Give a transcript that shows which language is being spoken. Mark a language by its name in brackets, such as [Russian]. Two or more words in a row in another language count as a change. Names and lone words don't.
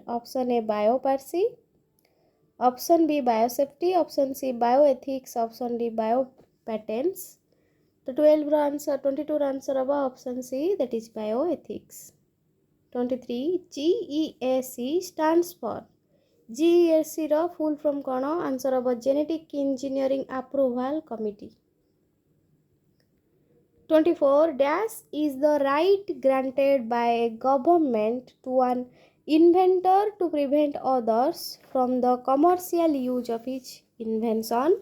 [English] Option A, biopiracy, option B, biosafety, option C, bioethics, option D, biopatents. The 22 answer of option C, that is bioethics. 23. GEAC stands for. [Odia] GEAC ର [English] full from [Odia] କ'ଣ? [English] Answer of Genetic Engineering Approval Committee. 24. Dash is the right granted by a government to an inventor to prevent others from the commercial use of his invention.